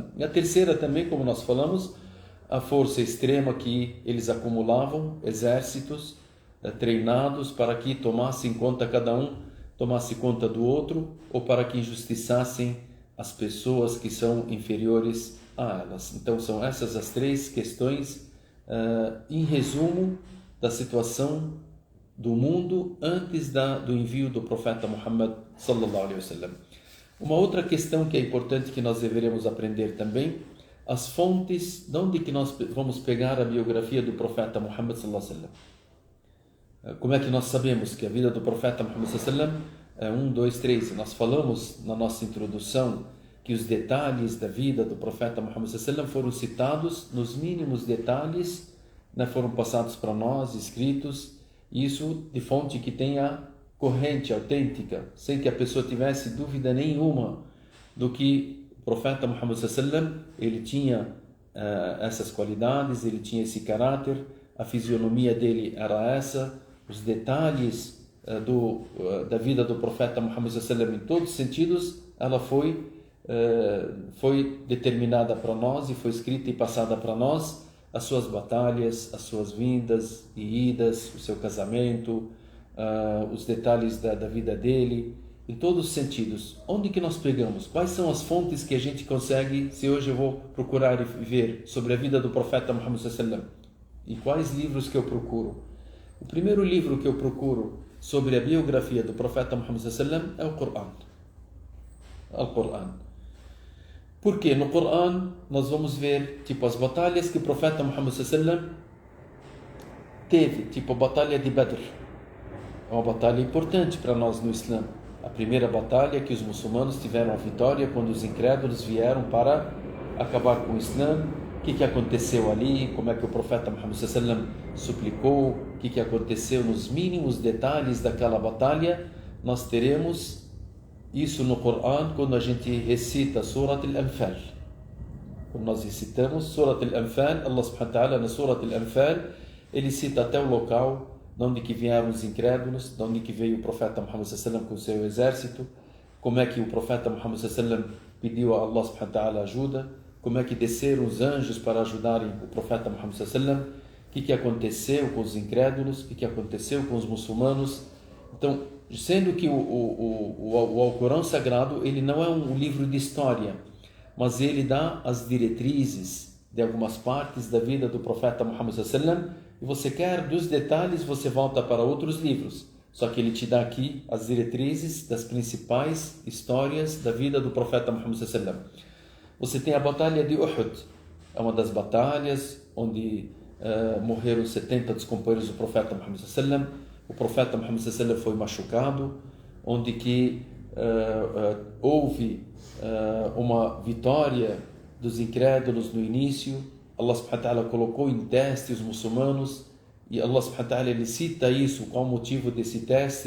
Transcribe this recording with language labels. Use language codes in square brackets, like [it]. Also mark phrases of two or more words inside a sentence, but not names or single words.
[pt] E a terceira também, como nós falamos, a força extrema que eles acumulavam, exércitos treinados para que tomassem conta, cada um tomasse conta do outro, ou para que injustiçassem as pessoas que são inferiores a elas. Então são essas as três questões, em resumo, da situação do mundo antes do envio do profeta Muhammad [ar] صلى الله عليه وسلم. [pt] Uma outra questão que é importante, que nós deveremos aprender também: as fontes, de onde que nós vamos pegar a biografia do profeta Muhammad [ar] صلى الله عليه وسلم? [pt] Como é que nós sabemos que a vida do profeta Muhammad [ar] صلى الله عليه وسلم [pt] é 1, 2, 3? Nós falamos na nossa introdução que os detalhes da vida do profeta Muhammad [ar] صلى الله عليه وسلم [pt] foram citados nos mínimos detalhes, né, foram passados para nós, escritos, isso de fonte que tenha corrente autêntica, sem que a pessoa tivesse dúvida nenhuma do que o profeta Muhammad [ar] صلى الله عليه وسلم, [pt] ele tinha essas qualidades, ele tinha esse caráter, a fisionomia dele era essa, os detalhes da vida do profeta Muhammad [ar] صلى الله عليه وسلم [pt] em todos os sentidos, ela foi determinada para nós e foi escrita e passada para nós, as suas batalhas, as suas vindas e idas, o seu casamento, os detalhes da vida dele, em todos os sentidos. Onde que nós pegamos? Quais são as fontes que a gente consegue, se hoje eu vou procurar e ver sobre a vida do profeta Muhammad [ar] صلى الله عليه وسلم? [pt] E quais livros que eu procuro? O primeiro livro que eu procuro sobre a biografia do profeta Muhammad [ar] صلى الله عليه وسلم [pt] é o Corão. Al-Quran. Porque no Corão nós vamos ver tipo as batalhas que o profeta Muhammad [ar] صلى الله عليه وسلم [pt] teve, tipo a batalha de Badr. É uma batalha importante para nós no Islã. A primeira batalha que os muçulmanos tiveram a vitória quando os incrédulos vieram para acabar com o Islã. O que aconteceu ali? Como é que o profeta Muhammad [ar] صلى الله عليه وسلم [pt] suplicou? O que aconteceu nos mínimos detalhes daquela batalha? Nós teremos isso no Corão quando a gente recita Surat Al-Anfal. Quando nós recitamos Surat Al-Anfal, [ar] الله سبحانه وتعالى [pt] na Surat Al-Anfal, ele cita até o local de onde que vieram os incrédulos, de onde que veio o profeta Muhammad [ar] صلى الله عليه وسلم [pt] com o seu exército, como é que o profeta Muhammad [ar] صلى الله عليه وسلم [pt] pediu a [ar] الله سبحانه وتعالى [pt] ajuda, como é que desceram os anjos para ajudarem o profeta Muhammad [ar] صلى الله عليه وسلم, [pt] o que aconteceu com os incrédulos, o que aconteceu com os muçulmanos. Então, sendo que o Alcorão Sagrado, ele não é um livro de história, mas ele dá as diretrizes de algumas partes da vida do profeta Muhammad [ar] صلى الله عليه وسلم, [pt] e você quer dos detalhes, você volta para outros livros. Só que ele te dá aqui as diretrizes das principais histórias da vida do profeta Muhammad [ar] صلى الله عليه وسلم. [pt] Você tem a batalha de Uhud, é uma das batalhas onde morreram 70 dos companheiros do profeta Muhammad [ar] صلى الله عليه وسلم. [pt] O profeta Muhammad [ar] صلى الله عليه وسلم [pt] foi machucado, onde que houve uma vitória dos incrédulos no início. [ar] الله سبحانه وتعالى [pt] colocou em teste os muçulmanos e [ar] الله سبحانه وتعالى [pt] ele cita isso, qual o motivo desse teste.